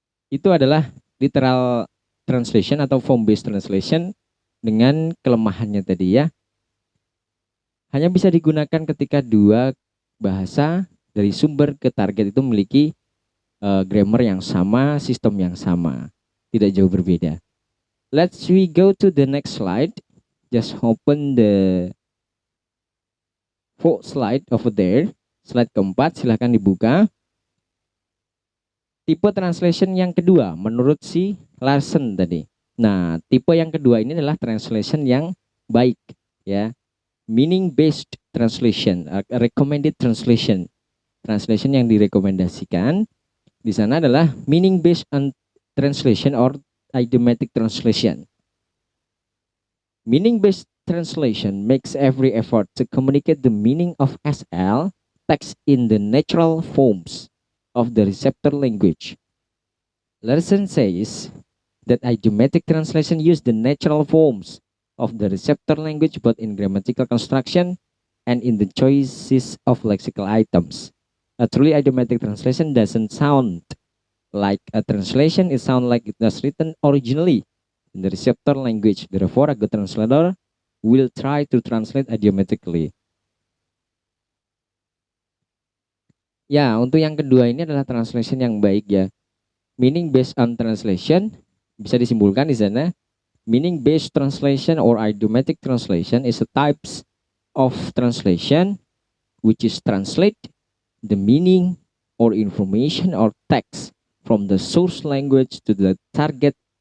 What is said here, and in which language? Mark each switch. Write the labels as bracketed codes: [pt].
[id] Itu adalah literal translation atau form based translation dengan kelemahannya tadi ya. Hanya bisa digunakan ketika dua bahasa dari sumber ke target itu memiliki grammar yang sama, sistem yang sama, tidak jauh berbeda. [en] Let's we go to the next slide. Just open the fourth slide over there. [id] Slide keempat, silahkan dibuka. Tipe translation yang kedua menurut si Larson tadi. Nah, tipe yang kedua ini adalah translation yang baik ya. [en] Meaning based translation, recommended translation. Translation [id] yang direkomendasikan di sana adalah [en] meaning based on translation or idiomatic translation. Meaning based translation makes every effort to communicate the meaning of SL text in the natural forms of the receptor language. Larson says that idiomatic translation use the natural forms of the receptor language both in grammatical construction and in the choices of lexical items. A truly idiomatic translation doesn't sound like a translation, it sounds like it was written originally in the receptor language. Therefore, a good translator will try to translate idiomatically. [id] Ya, untuk yang kedua ini adalah translation yang baik ya. Meaning based on translation bisa disimpulkan di sana. [en] Meaning based translation or idiomatic translation is a types of translation which is translate the meaning or information or text from the source language to the target